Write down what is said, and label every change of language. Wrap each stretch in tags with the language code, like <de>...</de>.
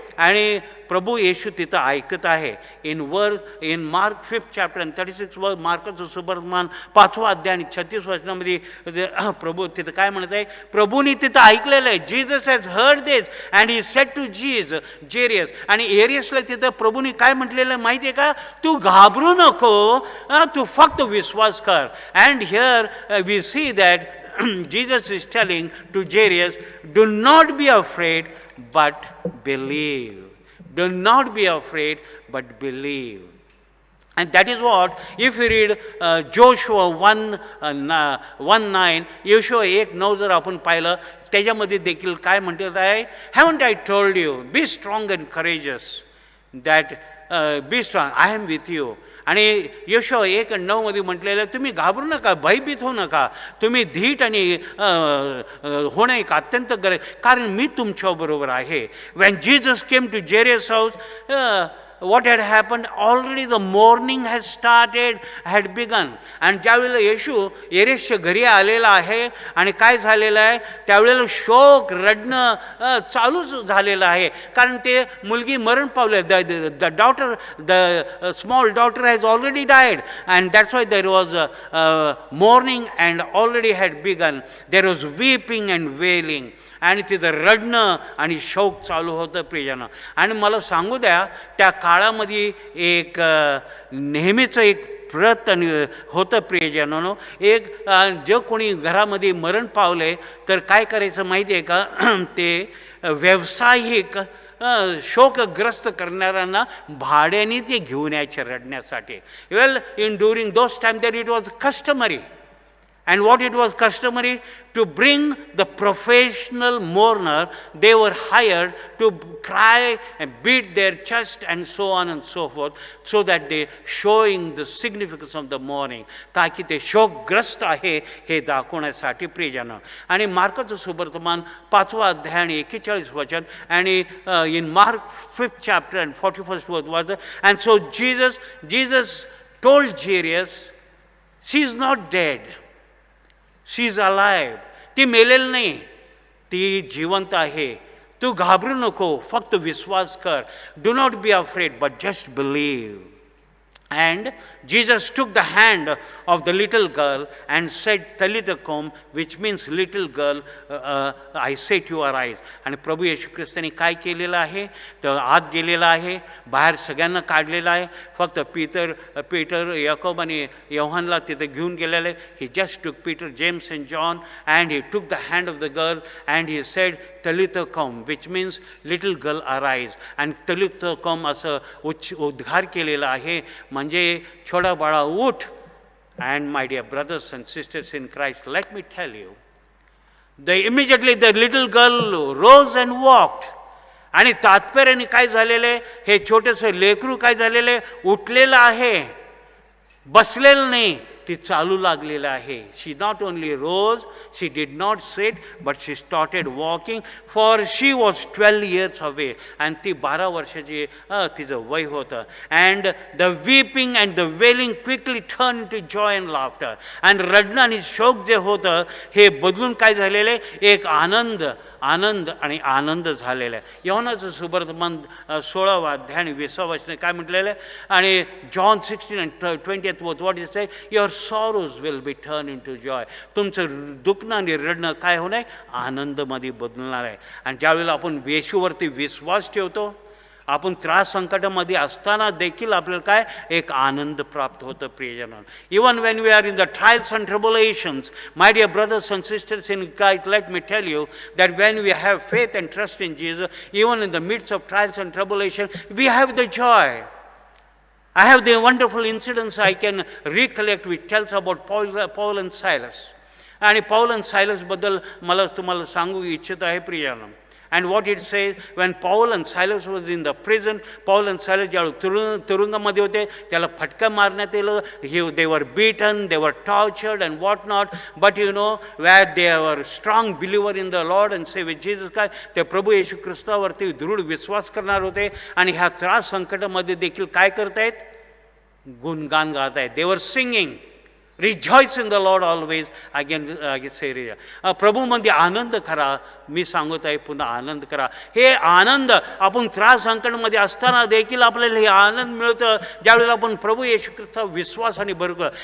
<mr>आणि प्रभू येशू तिथं ऐकत आहे.</mr> <en>in Mark 5th chapter and 36th verse,</en> <mr>मार्काचं सुवर्तमान 5वा अध्याय आणि 36 वचनामध्ये प्रभू तिथं काय म्हणत आहे, प्रभूने तिथं ऐकलेलं आहे.</mr> <en>Jesus has heard this and he said to Jairus.</en> <mr>आणि एरियसला तिथं प्रभूने काय म्हटलेलं आहे माहिती आहे का, तू घाबरू नको, तू फक्त विश्वास कर.</mr> <en>And here we see that Jesus is telling to Jairus, do not be afraid but believe. Do not be afraid but believe. And that is what, if you read Joshua 1:9, Joshua 1:9</en> <mr>जर आपण पाहिलं, त्याच्यामध्ये देखील काय म्हणतात आहे,</mr> <en>haven't I told you, be strong and courageous, that be strong, I am with you.</en> <mr>आणि Yoshua 1:9 मध्ये म्हटलेलं, तुम्ही घाबरू नका, भयभीत होऊ नका, तुम्ही धीट आणि होणं एक अत्यंत गरज, कारण मी तुमच्याबरोबर आहे.</mr> <en>When Jesus came to Jairus' house, what had happened? Already the mourning had begun.</en> <mr>आणि ज्यावेळेला येशू एरेसच्या घरी आलेला आहे आणि काय झालेलं आहे, त्यावेळेला शोक रडणं चालूच झालेलं आहे, कारण ते मुलगी मरण पावले.</mr> <en>The small daughter has already died and that's why there was mourning and already had begun. There was weeping and wailing.</en> <mr>आणि तिथं रडणं आणि शौक चालू होतं प्रियजनं. आणि मला सांगू द्या, त्या काळामध्ये एक नेहमीचं एक प्रत होतं प्रियजनांनो. एक जे कोणी घरामध्ये मरण पावले तर काय करायचं माहिती आहे का, ते व्यावसायिक शोकग्रस्त करणाऱ्यांना भाड्याने ते घेऊन यायचे रडण्यासाठी.</mr> <en>Well, in during those time that it was customary. And what it was customary to bring the professional mourner, they were hired to cry and beat their chest and so on and so forth, so that they showing the significance of the mourning,</en> <mr>ताकि ते शोकग्रस्त आहे हे दाखवण्यासाठी प्रियजन. आणि मार्काचं सुवर्तमान 5वा अध्याय आणि 41 वचन,</mr> <en>आणि in Mark 5th chapter and 41st verse was, and so Jesus told Jairus, she is not dead, she is alive.</en> <mr>ती मेलेली नाही, ती जिवंत आहे. तू घाबरू नको, फक्त विश्वास कर.</mr> <en>Do not be afraid but just believe. And Jesus took the hand of the little girl and said, Talitha kum, which means little girl, I say to your eyes.</en> <mr>आणि प्रभू येशू ख्रिस्ताने काय केलेलं आहे, तर आत गेलेलं आहे, बाहेर सगळ्यांना काढलेलं आहे. फक्त पीटर याकोब आणि योहानला तिथे घेऊन गेलेले.</mr> <en>He just took Peter, James and John and he took the hand of the girl and he said, talitha kum which means little girl arise.</en> <mr>आणि तलित कौम असं उद्गार केलेला आहे, म्हणजे छोडा बाळा उठ.</mr> <en>And my dear brothers and sisters in Christ, let me tell you, immediately the little girl rose and walked.</en> <mr>आणि तात्पर्याने काय झालेलं आहे, हे छोटंसं लेकरू काय झालेलं आहे, उठलेलं आहे, बसलेलं नाही, ती चालू लागलेलं आहे.</mr> <en>She not only rose, she did not sit, but she started walking, for she was 12 years away.</en> <mr>आणि ती 12 वर्षाची तिचं वय होतं.</mr> <en>And the weeping and the wailing quickly turn to joy and laughter.</en> <mr>आणि रडणं आणि शोक जे होतं हे बदलून काय झालेलं आहे, एक आनंद आणि आनंद झालेला आहे. योहानाचं सुवर्तमान 16वा अध्याय आणि 20वा वचन काय म्हटलेलं आहे,</mr> <en>आणि John 16 and 20th what is say, your sorrows will be turn into joy.</en> <mr>तुमचं दुखणं आणि रडणं काय होणार आहे, आनंदमध्ये बदलणार आहे. आणि ज्यावेळेला आपण येशूवरती विश्वास ठेवतो, आपण त्रास संकटामध्ये असताना देखील आपल्याला काय एक आनंद प्राप्त होतं प्रियजन.</mr> <en>Even when we are in the trials and tribulations, my dear brothers and sisters in Christ, let me tell you that when we have faith and trust in Jesus, even in the midst of trials and tribulation, we have the joy. I have the wonderful incidents I can recollect which tells about Paul and Silas.</en> <mr>आणि Paul and Silas बद्दल मला तुम्हाला सांगू इच्छित आहे प्रियानं.</mr> <en>And what it says, when Paul and Silas was in the prison, Paul and Silas</en> <mr>ज्यावेळी तुरुंगामध्ये होते, त्याला फटका मारण्यात आलं.</mr> <en>They were beaten, they were tortured and what not. But you know, where they were strong believer in the Lord and Savior Jesus Christ,</en> <mr>ते प्रभू येशू ख्रिस्तावरती दृढ विश्वास करणार होते. आणि ह्या त्रास संकटामध्ये देखील काय करतायत, गुणगान गात आहेत.</mr> <en>They were singing, rejoice in the Lord always. Again say</en> <mr>प्रभूमध्ये आनंद करा. मी सांगत आहे पुन्हा आनंद करा. हे आनंद आपण त्रास संकटमध्ये असताना देखील आपल्याला हे आनंद मिळतं ज्यावेळेला आपण प्रभू येशू ख्रिस्ता विश्वासाने भरतो.</mr>